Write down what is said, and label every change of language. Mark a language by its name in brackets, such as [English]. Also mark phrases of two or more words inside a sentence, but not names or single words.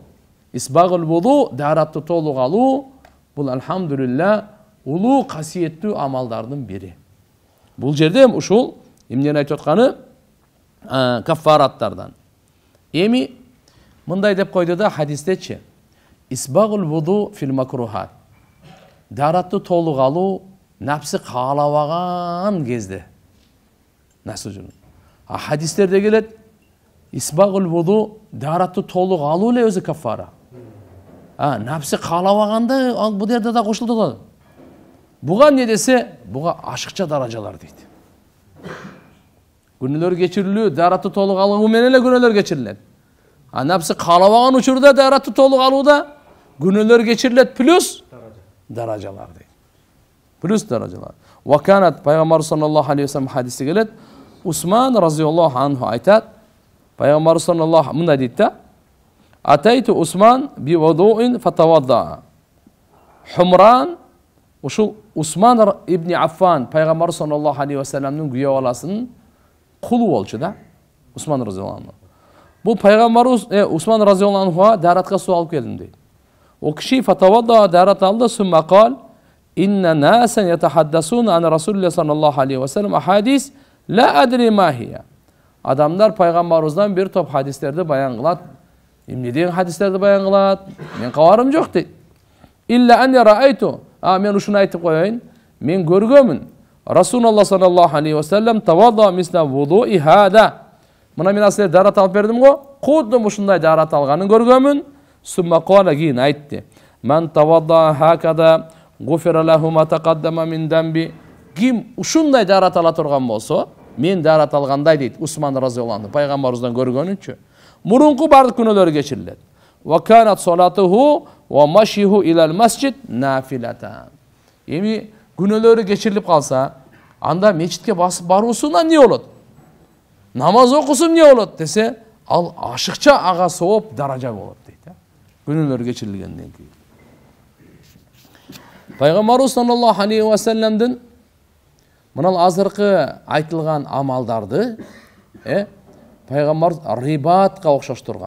[Arabic] إسباغ الوضوء, [Kyrgyz] дааратты толук алуу, бул алхамдулилла улуу касиеттүү амалдардын бири. Бул жерде ушул эмнени айтып атканы каффараттардан. Эми мындай деп койду да хадистечи. [Arabic] إسباغ الوضوء في المكاره. [Kyrgyz] Дааратты толук алуу напсы каалабаган кезде. Насыл жөн. Хадистерде келет [Arabic] إسباغ الوضوء [Kyrgyz] дааратты толук алуу эле өзү каффара. Напсы каалабаганда бул жерде да кошулду. Буга эмне десе, буга ашыкча даражалар дейт. Күнөөлөр кечирилүү, дааратты толук алуу менен эле күнөөлөр кечирилет. Напсы каалабаган учурда дааратты толук алууда күнөөлөр кечирилет плюс даражалар дейт. Плюс даражалар. [Arabic] وكانت [Kyrgyz] пайгамбар [Arabic] صلى الله عليه وسلم [Kyrgyz] хадисте келет. Усман [Arabic] رضي الله عنه [Kyrgyz] айтат. Пайгамбар саллаллаху мындай дейт да. [Arabic] أتيت عثمان بوضوء فتوضأ. [Kyrgyz] Хумран ушул Усман ибн Аффан пайгамбар [Arabic] صلى الله عليه وسلم [Kyrgyz] күйөө баласынын кулу болчу да. [Arabic] Усман رضي الله عنه. [Kyrgyz] Бул пайгамбарыбыз Усман [Arabic] رضي الله عنه [Kyrgyz] дааратка суу алып келдим дейт. О киши фатавадда даарат алды, [Arabic] ثم قال إن ناسا يتحدثون عن رسول الله صلى الله عليه وسلم أحاديث لا أدري ما هي. [Kyrgyz] Адамдар пайгамбарыбыздан бир топ хадистерди баян кылат. Эмне деген хадистерди баян кылат? Мен кабарым жок дейт. [Arabic] إلا أني رأيت. [Kyrgyz] Мен ушуну айтып коеюн. Мен көргөмүн. [Arabic] رسول الله صلى الله عليه وسلم توضأ مثل وضوئي هذا. [Kyrgyz] Мына мен силерге даарат алып бердим го. Кудум ушундай даарат алганын көргөмүн. [Arabic] ثم قال [Kyrgyz] кийин айтты. [Arabic] من توضأ هكذا غفر له ما تقدم من ذنبه. [Kyrgyz] Ким ушундай даарат ала турган болсо, мен даарат алгандай дейт Усман [Arabic] رضي الله عنه [Kyrgyz] пайгамбарыбыздан көргөнүнчү. Мурунку бардык күнөөлөрү кечирилет. [Arabic] وكانت صلاته ومشيه إلى المسجد نافلة. [Kyrgyz] Эми күнөөлөрү кечирилип калса, анда мечитке басып баруусунан эмне болот? Намаз окусум эмне болот десе, ал ашыкча ага сооп даража болот дейт. Күнөөлөр кечирилгенден кийин. Пайгамбарыбыз [Arabic] صلى الله عليه وسلم [Kyrgyz] мына азыркы айтылган амалдарды пайгамбар рибатка окшоштурган.